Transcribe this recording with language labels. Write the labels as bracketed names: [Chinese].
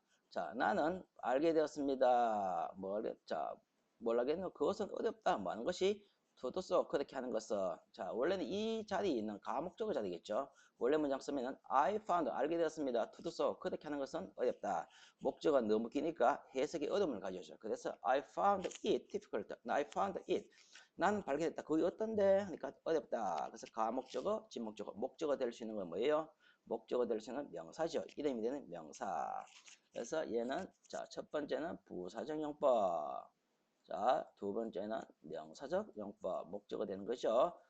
[Korean] 자, 나는 알게 되었습니다. 뭘 하겠노? 그것은 어렵다. 뭐 하는 것이 [English] to do so [Korean] 그렇게 하는 것은. 자, 원래는 이 자리에 있는 가목적어 자리겠죠. 원래 문장 쓰면은 [English] I found [Korean] 알게 되었습니다. [English] to do so [Korean] 그렇게 하는 것은 어렵다. 목적어가 너무 기니까 해석의 어려움을 가져오죠. 그래서 [English] I found it difficult. I found it. [Korean] 나는 발견했다. 그게 어떤데? 하니까 어렵다. 그래서 가목적어, 진목적어, 목적어 될 수 있는 건 뭐예요? 목적어 될 수 있는 명사죠. 이름이 되는 명사. 그래서 얘는 자, 첫 번째는 부사적 용법. 자, 두 번째는 명사적 용법, 목적어 되는 거죠.